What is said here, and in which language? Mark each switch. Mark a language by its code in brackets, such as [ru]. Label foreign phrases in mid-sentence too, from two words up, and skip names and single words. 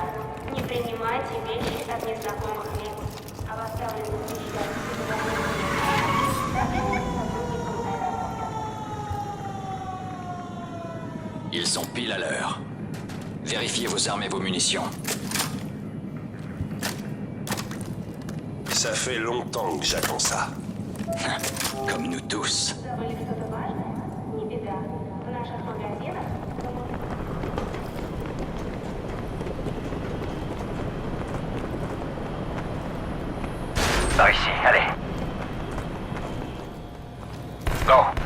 [ru] Не принимайте вещи от незнакомых лиц. Об оставленных вещах [fr] Ils sont pile à l'heure. Vérifiez vos armes et vos munitions. Ça fait longtemps que j'attends ça. Comme nous tous. [ru] Забыли что-то важное? Не беда. В наших магазинах [fr] Par ici, allez. Go.